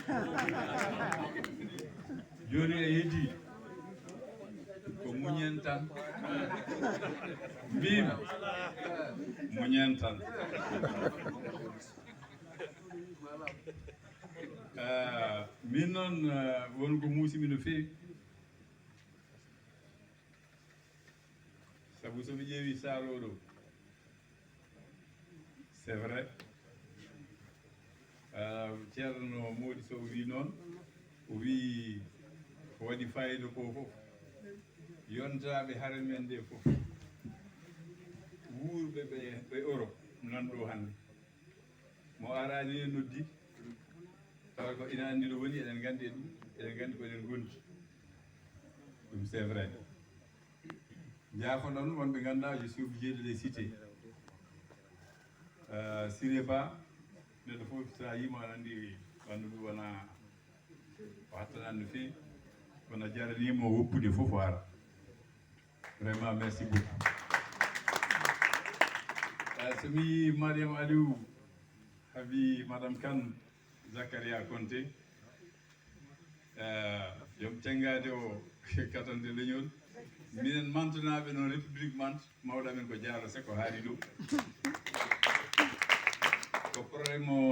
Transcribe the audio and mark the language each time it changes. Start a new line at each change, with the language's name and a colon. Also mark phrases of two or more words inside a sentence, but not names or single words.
Fula: joni e heddi ko muñen tan mbimi muñen tan min noon wonko muusimi no feewi sabu somi ƴeewi saaro ɗo
French: c'est vrai
Fula: ceerno Mody Sow wi noon o wi ko waɗi fayida ko fof yontaɓe hare men nde fof wuurɓe ɓe Europe nan ɗo hannde mo arani e noddi tawa ko ina anndi ɗo woni eɗen nganndi e ɗum eɗen nganndi ko eɗen gondi ɗum
French: c'est vrai
Fula: jaafoɗon wonɓe ngannduɗaa
French: je suis obligé de les citer
Fula: Siré Ba neɗɗo fof sa yimo aɗa anndi ɓanndu ɗum wona o hattanani no feewi kono jaranimo woppude fof o ara
French: vraiment merci beaucoup
Fula: somi yi Mariam Aliou habi madame Kane Zakaria Konté joom tengade o katande leñol minen mantonaɓe noon république mante mawɗamen ko Diaro Seck o haali ɗum ko probléme o